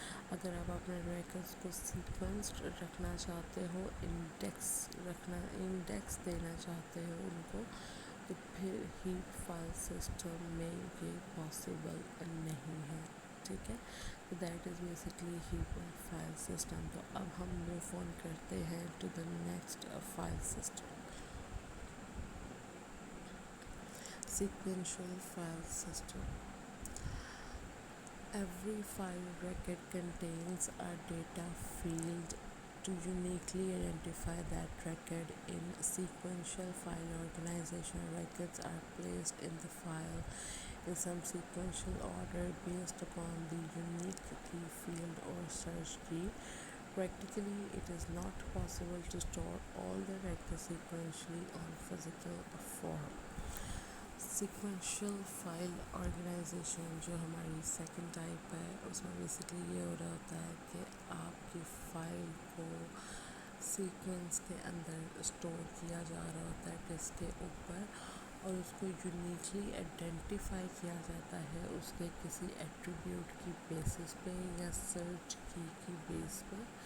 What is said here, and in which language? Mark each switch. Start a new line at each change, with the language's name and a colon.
Urdu: اگر آپ اپنے ریکارڈس کو سیکوینسڈ رکھنا چاہتے ہو، انڈیکس دینا چاہتے ہو ان کو، تو پھر ہیپ فائل سسٹم میں یہ پاسبل نہیں ہے. ٹھیک ہے، تو
English: that is basically
Urdu: heap file system. تو اب ہم موو آن کرتے ہیں
English: to the next file system,
Urdu: sequential file system.
English: Every file record contains a data field to uniquely identify that record. In sequential file organization, records are placed in the file in some sequential order based upon the unique key field or search key. Practically, it is not possible to store all the records sequentially on physical form.
Urdu: Sequential file organization جو ہماری second type ہے، اس میں basically یہ ہو رہا ہوتا ہے کہ آپ کی فائل کو سیکوینس کے اندر اسٹور کیا جا رہا ہوتا ہے ڈسک کے اوپر، اور اس کو یونیکلی آئیڈینٹیفائی کیا جاتا ہے اس کے کسی ایٹریبیوٹ کی بیسس پہ یا سرچ کی بیس پہ.